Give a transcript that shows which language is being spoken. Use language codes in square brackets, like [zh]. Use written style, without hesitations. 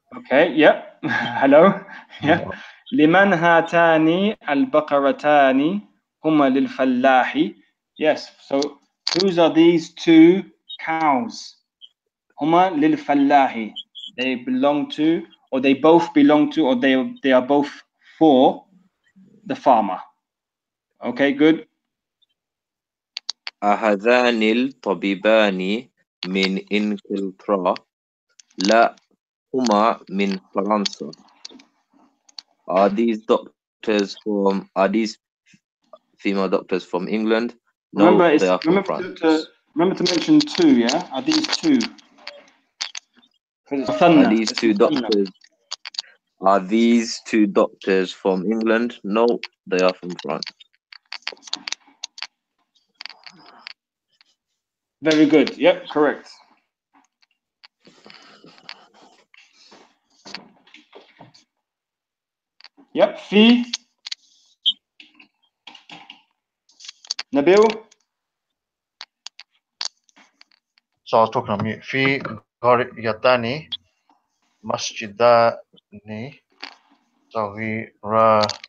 [en] Okay, yep. Hello. Yeah. [ar] لمن هاتان البقرتان هما للفلاح. [en] Yes. So whose are these two cows? [ar] هما للفلاح. [en] They belong to, or they both belong to, or they are both for the farmer. Okay, good. [ar] أهذان الطبيبان من إنجلترا؟ لا، هما من فرنسا. [en] Are these female doctors from England? No, Remember, they are from France. remember to mention two. Yeah, are these two? Are these two doctors from England? No, they are from France. Very good. Yep, correct. Yep, في Nabil. So I was talking on mute. [ar] في قريتان مسجدان صغيران.